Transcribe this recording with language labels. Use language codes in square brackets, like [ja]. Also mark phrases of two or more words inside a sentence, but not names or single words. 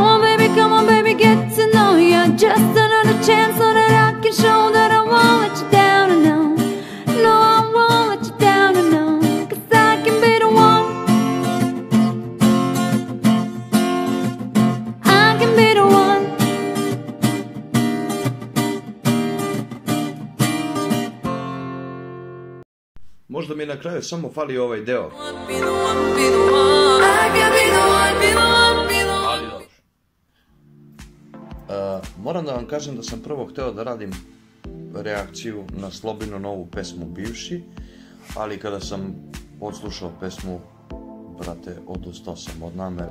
[en] Come on, baby, get to know ya. Just another chance so that I can show that I won't let you down, I know. No, I won't let you down, I know. 'Cause I can be the one. I can be the one. [sr] Možda mi na kraju samo fali ovaj deo. Ali dobro. Moram da vam kažem da sam prvo hteo da radim reakciju na Slobinu novu pesmu Bivši, ali kada sam odslušao pesmu, brate, odustao sam od namere.